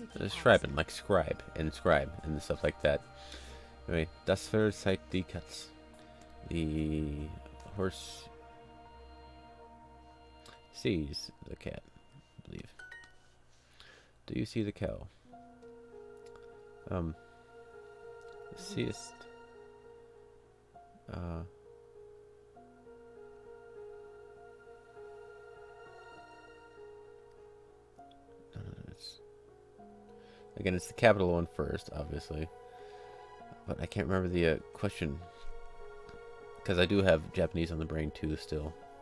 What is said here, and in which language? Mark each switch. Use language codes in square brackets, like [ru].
[en] Schreiben, like scribe and stuff like that. [de] Anyway, das Pferd zeigt die Katz. [en] The horse sees the cat, I believe. Do you see the cow? Seest. No, it's again, it's the capital one first, obviously, but I can't remember the question because I do have Japanese on the brain too still.